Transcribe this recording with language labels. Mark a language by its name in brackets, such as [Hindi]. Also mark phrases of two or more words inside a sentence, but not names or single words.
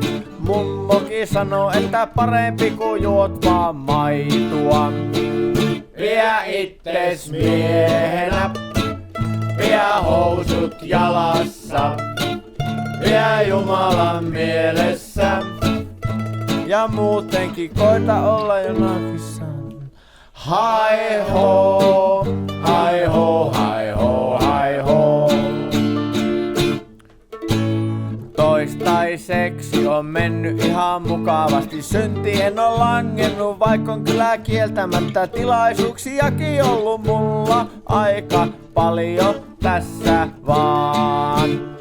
[Finnish] Mummokin sanoi, että parempi kun juot vaan maitoa. Pidä itses miehenä, pidä housut jalassa, pidä Jumalan mielessä. Ja muutenkin koita olla jonakin saanut. Hai ho, hai ho, hai ho, hai ho. Toistaiseksi on mennyt ihan mukavasti. Synti en oo langennut, vaikka on kyllä kieltämättä tilaisuuksiakin ollut mulla aika paljon tässä vaan.